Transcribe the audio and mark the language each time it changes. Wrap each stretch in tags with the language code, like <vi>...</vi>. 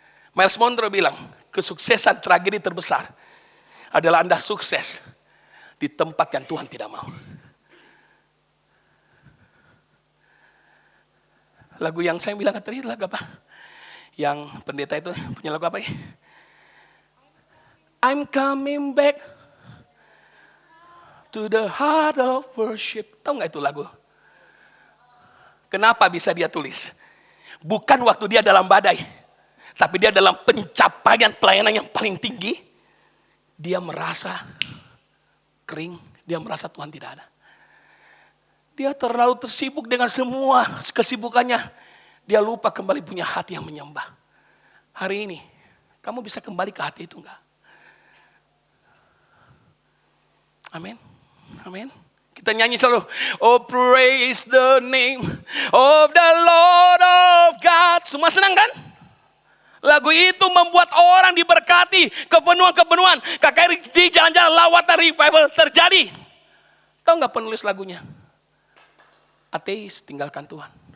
<id>Miles Monroe bilang, kesuksesan tragedi terbesar adalah Anda sukses di tempat yang Tuhan tidak mau. Lagu yang saya bilang tadi lagu apa? Yang pendeta itu punya lagu apa ya?</id> <en>I'm coming back to the heart of worship.</en> <id>Tahu nggak itu lagu? Kenapa bisa dia tulis? Bukan waktu dia dalam badai, tapi dia dalam pencapaian pelayanan yang paling tinggi. Dia merasa kering, dia merasa Tuhan tidak ada. Dia terlalu tersibuk dengan semua kesibukannya. Dia lupa kembali punya hati yang menyembah. Hari ini, kamu bisa kembali ke hati itu enggak? Amin. Amin. Kita nyanyi selalu.</id> <en>Oh, praise the name of the Lord of God.</en> <id>Semua senang kan? Lagu itu membuat orang diberkati. Kepenuhan-kepenuhan. KKR di jalan-jalan lawatan revival terjadi. Tahu gak penulis lagunya? Ateis, tinggalkan Tuhan.</id>